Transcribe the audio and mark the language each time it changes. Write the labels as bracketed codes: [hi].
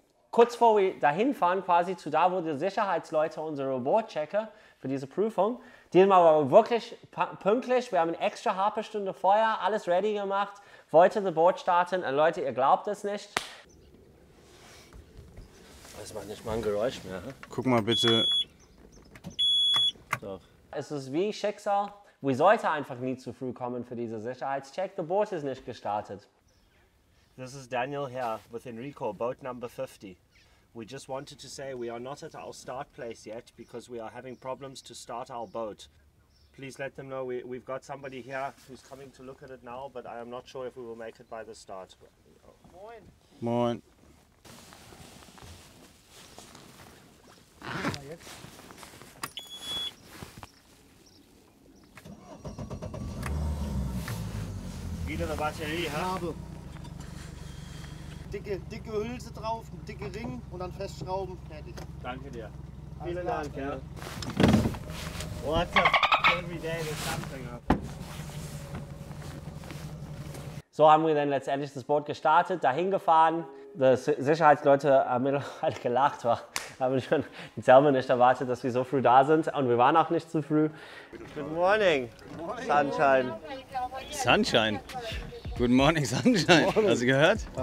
[de] Kurz vor wir dahin fahren, quasi zu da, wo die Sicherheitsleute, unsere Boardchecker für diese Prüfung, diesmal war wirklich pünktlich, wir haben eine extra halbe Stunde vorher alles ready gemacht, wollte das Board starten, und Leute, ihr glaubt es nicht. Das macht nicht mal ein Geräusch mehr. Hm? Guck mal bitte. Doch. Es ist wie Schicksal, wir sollten einfach nie zu früh kommen für diese Sicherheitscheck, das Boot ist nicht gestartet. [en] This is Daniel here with Enrico, boat number 50. We just wanted to say we are not at our start place yet because we are having problems to start our boat. Please let them know we've got somebody here who's coming to look at it now, but I am not sure if we will make it by the start. [de] Moin. Moin. Wieder eine Batterie, ha? Habe. Dicke Hülse drauf, ein dicke Ring und dann festschrauben, fertig. Danke dir. Alles Vielen klar. Dank, ja. [en] What the every day there's something up. [de] So haben wir dann letztendlich das Boot gestartet, dahin gefahren. Die Sicherheitsleute haben mittlerweile gelacht, haben schon selber nicht erwartet, dass wir so früh da sind, und wir waren auch nicht zu früh. [en] Good morning, Sunshine. Sunshine. Good morning, Sunshine. [de] Hast du gehört?